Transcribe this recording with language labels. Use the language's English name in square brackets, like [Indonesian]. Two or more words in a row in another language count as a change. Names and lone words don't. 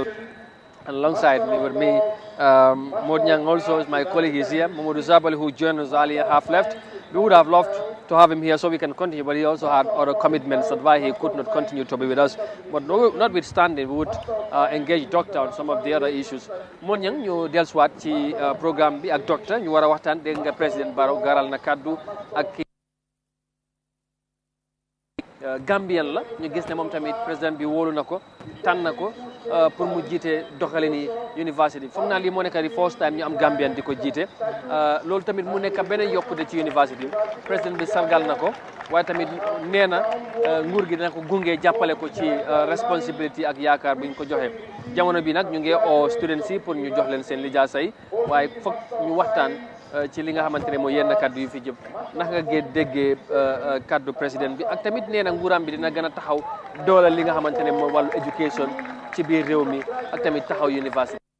[English] And alongside me, with me, Modnyang also is my colleague. Is here. Mamadou Zabali, who joined us earlier, half left. We would have loved to have him here so we can continue, but he also had other commitments that's why he could not continue to be with us. But notwithstanding, we would engage Doctor on some of the other issues. [Wolof] Modnyang, ñu dellusiwaat ci programme bi ak Docteur ñu war a waxtaan dégg nga président Barrow garal na kaddu ak Gambian la ñu gis ne moom tamit président bi wóolu na ko tànn na ko pour mu jiite doxalini university foog naa lii moo nekk di [English] first time [Wolof] ñu am Gambian di ko jiite loolu tamit mu nekk beneen yokkute ci university président bi sargal na ko waaye tamit nee na nguur gi dina ko gunge jàppale ko ci responsibility ak yaakaar bi ñu ko joxe jamono bi nag ñu ngi oo students yi pour ñu jox leen seen lijaasa yi waaye foog ñu waxtaan ci li nga xamante ne mooy yenn kaddu yu fi jëm ndax nga déggee kaddu président bi ak tamit nee na nguuram bi dina gën a taxaw doolal li nga xamante ne mooy wàllu éducation ci biir réew mi ak tamit taxaw université.